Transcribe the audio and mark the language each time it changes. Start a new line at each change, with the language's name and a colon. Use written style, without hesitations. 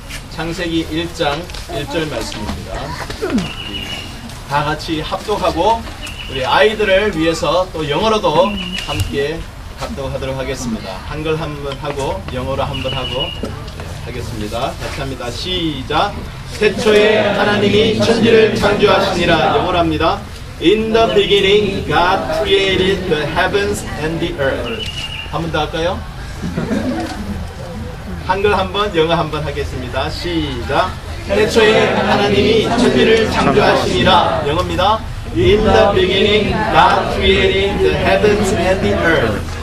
Korean: 창세기 1장 1절 말씀입니다. 다 같이 합독하고 우리 아이들을 위해서 또 영어로도 함께 합독하도록 하겠습니다. 한글 한번 하고 영어로 한번 하고 하겠습니다. 같이 합니다. 시작. 태초에 하나님이 천지를 창조하시니라. 영어로 합니다.
English: In the beginning God created the heavens and the earth.
Korean: 한 번 더 할까요? 한글 한번 영어 한번 하겠습니다. 시작. 태초에 하나님이 천지를 창조하시니라. 영어입니다.
English: In the beginning God created the heavens and the earth.